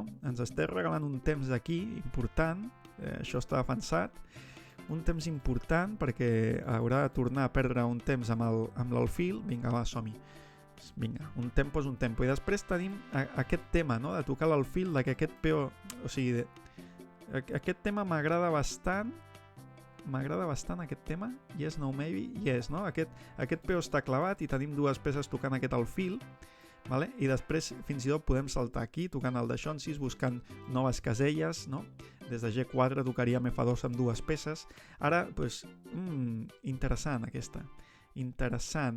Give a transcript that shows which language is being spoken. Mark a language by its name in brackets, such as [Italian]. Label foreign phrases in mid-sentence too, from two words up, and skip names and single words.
[Catalan] Ens està regalant un temps d'aquí important, això està defensat, un temps important perquè haurà de tornar a perdre un temps amb l'alfil, vinga, va, som-hi. Vinga, un tempo és un tempo. I després tenim aquest tema, no? De tocar l'alfil, que aquest peó, o sigui, aquest tema m'agrada bastant aquest tema, [English] yes, no, maybe, yes, [Catalan] no? Aquest peó està clavat i tenim dues peces tocant aquest alfil, vale? I després fins i tot podem saltar aquí tocant el deixonsis, buscant noves caselles, no? Des de G4 tocaríem F2 amb dues peces. Ara, doncs, interessant aquesta. Interessant.